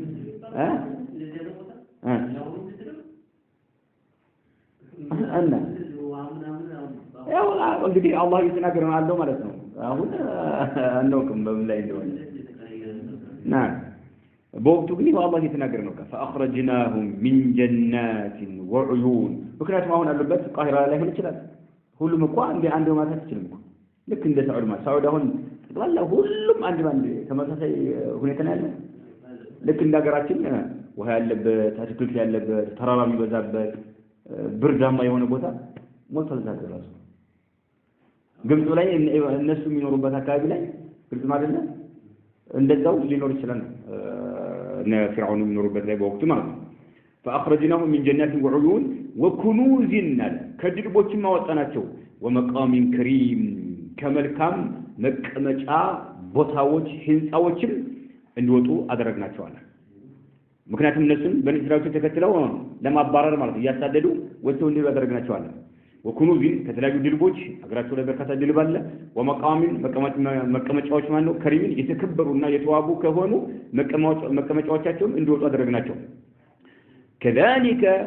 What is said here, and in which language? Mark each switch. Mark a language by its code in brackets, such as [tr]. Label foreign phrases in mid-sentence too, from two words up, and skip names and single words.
[am] እና ያው እንግዲህ አላህ እየተናገረ ነው አለው ማለት ነው። አሁን አናውቅም በምን ላይ እንደሆነ ና በወቅቱ ግን አላህ እየተናገረ ነው። [ar] فأخرجناهم من جنات وعيون [am] ምክንያቱም አሁን አሉበት ቃሂራ ላይ ሆነ ይችላል። ሁሉም እንኳን አንድ ማለት አይችልም እኮ ልክ እንደ ሳዑዲ ማለት ሳዑዲ አሁን ጠቅላላ ሁሉም አንድ ባንድ ተመሳሳይ ሁኔታ ነው ያለው። ልክ እንደ ሀገራችን ውሃ ያለበት አትክልት ያለበት ተራራ የሚበዛበት ብርዳማ የሆነ ቦታ ሞልቷል ዛሬ ግብጽ ላይ እነሱ የሚኖሩበት አካባቢ ላይ ግብጽ ማለት ነው እንደዛው ሊኖር ይችላል እና ፊርዓውን የሚኖሩበት ላይ በወቅቱ ማለት ነው። [ar] فأخرجناهم من جنات وعيون وكنوز [am] ከድርቦችም አወጣናቸው [ar] ومقام كريم [am] ከመልካም መቀመጫ ቦታዎች ህንጻዎችም እንዲወጡ አደረግናቸው አለ። ምክንያቱም እነሱን በኒ እስራኤል ተከትለው ለማባረር ማለት እያሳደዱ ወጥተው እንዲሁ አደረግናቸው አለ። وكنوز ከተለያዩ ድልቦች አገራቸው ላይ በርካታ ድልብ አለ። ومقام መቀመጫዎች ማለት ነው ከሪምን የተከበሩና የተዋቡ ከሆኑ መቀመጫዎቻቸውን እንዲወጡ አደረግናቸው። كذلك